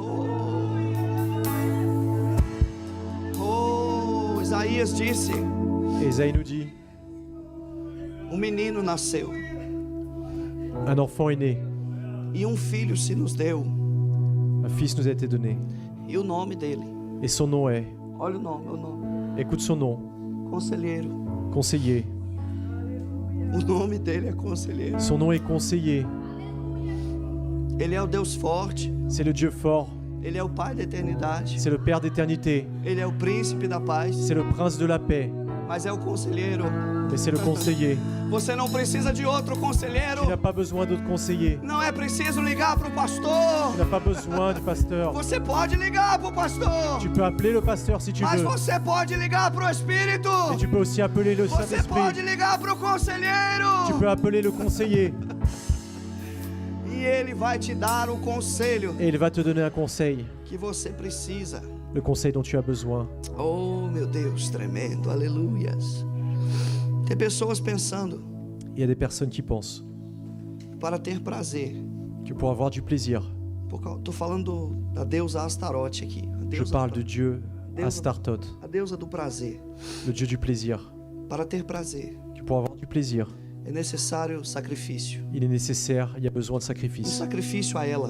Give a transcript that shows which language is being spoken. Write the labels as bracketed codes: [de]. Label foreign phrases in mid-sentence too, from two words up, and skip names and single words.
[pt] Isaías disse: [fr] Et Ésaïe nous dit, [pt] menino nasceu [fr] un enfant est né, [pt] e filho se nos deu, [fr] un fils nous a été donné. [pt] e o nome dele, [fr] Et son nom est, [pt] olha o nome, [fr] écoute son nom, [pt] Conselheiro. [fr] conseiller. [pt] O nome dele é Conselheiro. [fr] Son nom est conseiller. [pt] Ele é o Deus forte, [fr] C'est le Dieu fort, [pt] ele é o Pai da eternidade, [fr] c'est le Père d'éternité, [pt] ele é o Príncipe da paz, [fr] c'est le Prince de la paix, [pt] mas é o Conselheiro. [fr] mais c'est le conseiller. [pt] Você não precisa de outro conselheiro. [fr] Tu n'as pas besoin d'autre conseiller. [pt] Não é preciso ligar para o [fr] Tu [pt] pastor. [fr] n'as pas besoin du pasteur. [pt] Você pode ligar para o pastor, [fr] Tu peux appeler le pasteur si tu [pt] mas [fr] veux. [pt] você pode ligar para o Espírito. [fr] Et tu peux aussi appeler le [pt] Você pode [fr] Saint-Esprit. [pt] ligar para o conselheiro. [fr] Tu peux appeler le conseiller. [pt] E ele vai te dar o conselho [fr] Et il va te donner un conseil. [pt] que você precisa. [fr] Le conseil dont tu as besoin. [pt] Oh, meu Deus, tremendo, aleluias. Tem pessoas pensando, [fr] Il y a des personnes qui pensent [pt] para ter prazer. [fr] que pour avoir du plaisir, [pt] Estou falando da deusa Astarote aqui. [fr] je parle de Dieu Astartote, [pt] A deusa do prazer. [fr] le Dieu du plaisir. [pt] Para ter prazer, [fr] Que pour avoir du plaisir, [pt] é necessário sacrifício. [fr] il est nécessaire, il y a besoin de sacrifice. [pt] Sacrifício a ela.